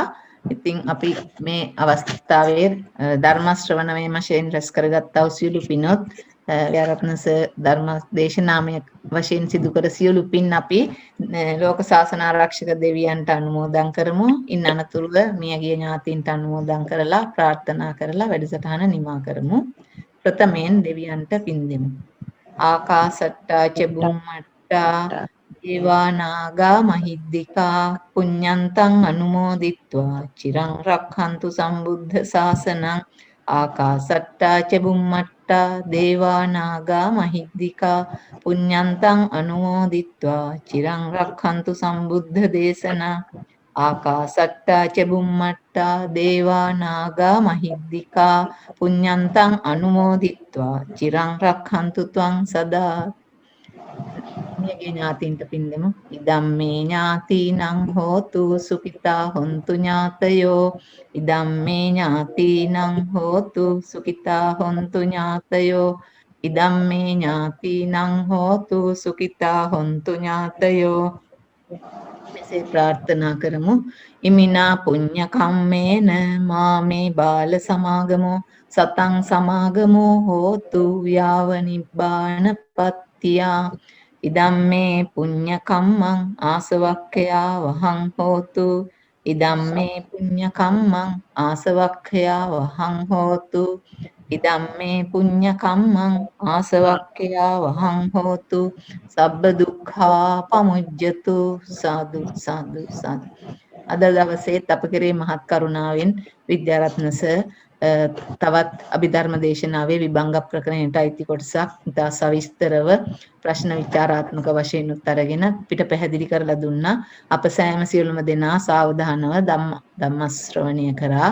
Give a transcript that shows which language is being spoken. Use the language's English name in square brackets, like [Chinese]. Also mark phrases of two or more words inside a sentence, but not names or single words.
[Sinhala] ඉතින් අපි මේ අවස්ථාවේ ධර්ම ශ්‍රවණමය වශයෙන් රැස් කරගත්තා වූ සියලු පිනොත් ව්‍යාරත්නස ධර්ම දේශනාමය වශයෙන් සිදු කර සියලු පින් අපි ලෝක ශාසන ආරක්ෂක දෙවියන්ට අනුමෝදන් කරමු. ඉන් අනතුරුව මියගිය ඥාතීන්ට අනුමෝදන් කරලා ප්‍රාර්ථනා කරලා වැඩසටහන නිමා කරමු. ප්‍රථමයෙන් දෙවියන්ට පින් දෙමු. [Pali] ආකාසට්ටා චුම්මට්ටා දේවා නාග මහිද්దికා පුඤ්ඤන්තං අනුමෝදිත්වා චිරං රක්ඛන්තු සම්බුද්ධ ශාසනං. ආකාසට්ටා චුම්මට්ටා දේවා නාග මහිද්దికා පුඤ්ඤන්තං අනුමෝදිත්වා චිරං රක්ඛන්තු සම්බුද්ධ දේශනා. ආකාසට්ටා ච බුම්මට්ටා දේවා නාග මහිද්దికා පුඤ්ඤන්තං අනුමෝදිත්වා චිරං රක්ඛන්තු ත්වං සදා. [Sinhala] මියගේ ඥාතීන්ට පින් දෙමු. [Pali] ඉදම්මේ ඥාතීනං හෝතු සුඛිතා හොන්තු ඥාතයෝ. ඉදම්මේ ඥාතීනං හෝතු සුඛිතා හොන්තු ඥාතයෝ. ඉදම්මේ ඥාතීනං හෝතු සුඛිතා හොන්තු ඥාතයෝ. [Sinhala] මෙසේ ප්‍රාර්ථනා කරමු. [Pali] ඉමිනා පුඤ්ඤ කම්මේන මාමේ බාල සමාගමෝ සතං සමාගමෝ හෝතු යාව නිබ්බානපත්තියා. ඉදම්මේ පුඤ්ඤ කම්මං ආසවක්ඛයා වහං හෝතු. ඉදම්මේ පුඤ්ඤ කම්මං ආසවක්ඛයා වහං හෝතු. ඉදම්මේ පුඤ්ඤ කම්මං ආසවක්ඛයා වහං හෝතු. සබ්බ දුක්ඛා පමුජ්ජතු. සාදු සාදු සාදු. [Sinhala] අද දවසේත් අප කෙරේ මහත් කරුණාවෙන් විද්‍යාරත්න සර් තවත් අභිධර්ම දේශනාවේ විභංග ප්‍රකරණයට අයිති කොටසක් ඉතා සවිස්තරව ප්‍රශ්න විචාරාත්මක වශයෙන් උත්තරගෙන පිට පැහැදිලි කරලා දුන්නා. අප සෑම සියලුම දෙනා සාවධානව ධම්ම ශ්‍රවණය කරා.